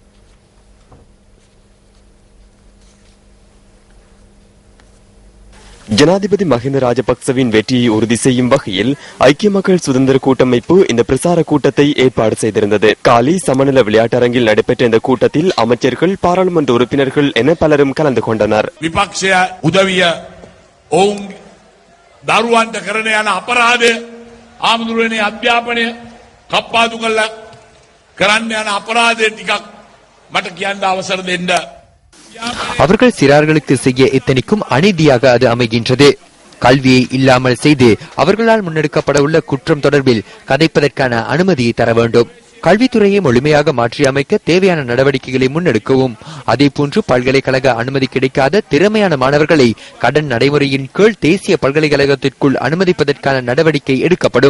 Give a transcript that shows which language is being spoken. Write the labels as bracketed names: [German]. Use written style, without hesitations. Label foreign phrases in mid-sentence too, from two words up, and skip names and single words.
[Tamil] ஜனாதிபதி மஹிந்த ராஜபக்சவின் வெற்றியை உறுதி செய்யும் வகையில் ஐக்கிய மக்கள் சுதந்திர கூட்டமைப்பு இந்த பிரசார கூட்டத்தை ஏற்பாடு செய்திருந்தது. காலி சமநல விளையாட்டரங்கில் நடைபெற்ற இந்த கூட்டத்தில் அமைச்சர்கள், பாராளுமன்ற உறுப்பினர்கள் என பலரும் கலந்து கொண்டனர். [Sinhala] විපක්ෂය උදවිය ඔවුන් දරුවන්ට කරන යන අපරාධය ආමුදුරනේ අධ්‍යාපනය කප්පාදු කළා කරන්න යන අපරාධය ටිකක් මට කියන්න අවසර දෙන්න. [Tamil] அவர்கள் சிறார்களுக்கு செய்ய எத்தனைக்கும் அநீதியாக அது அமைகின்றது. கல்வியை இல்லாமல் செய்து அவர்களால் முன்னெடுக்கப்பட உள்ள குற்றம் தொடர்பில் கதைப்பதற்கான அனுமதியை தர வேண்டும். கல்வித்துறையை முழுமையாக மாற்றி அமைக்க தேவையான நடவடிக்கைகளை முன்னெடுக்கவும். அதேபோன்று பல்கலைக்கழக அனுமதி கிடைக்காத திறமையான மாணவர்களை கடன் நடைமுறையின் கீழ் தேசிய பல்கலைக்கழகத்திற்குள் அனுமதிப்பதற்கான நடவடிக்கை எடுக்கப்படும்.